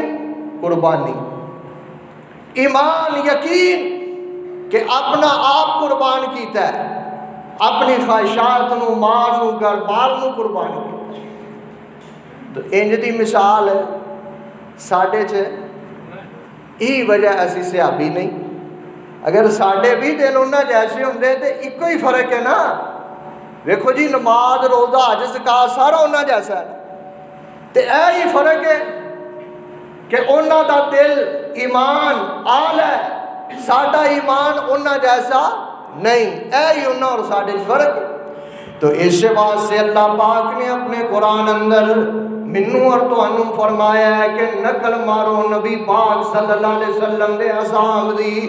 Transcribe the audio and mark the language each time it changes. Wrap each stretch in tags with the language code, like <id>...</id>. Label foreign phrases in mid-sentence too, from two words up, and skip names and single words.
<pa>قربانی، ایمان، یقین کہ اپنا آپ قربان کیتا ہے، اپنی خواہشات نو، مال نو، گھر بار نو قربان کیتا ہے۔ تو انج دی مثال ہے ساڈے چ یہی وجہ اسی صحابی نہیں. اگر ساڈے بھی دل انہاں جیسے ہوندے تے ایک ہی فرق ہے نا. دیکھو جی نماز روزہ حج زکات سارا انہاں جیسا ہے تے اے ہی فرق ہے کہ انہاں دا دل ایمان آل ہے, ساڈا ایمان انہاں جیسا نہیں. اے ہی انہاں اور ساڈے فرق ہے. تو اس واسطے اللہ پاک نے اپنے قرآن اندر منو اور تانوں فرمایا ہے کہ نقل مارو نبی پاک</pa> <ar>صلی اللہ علیہ وسلم</ar> <pa>دے اصحاب دی.</pa>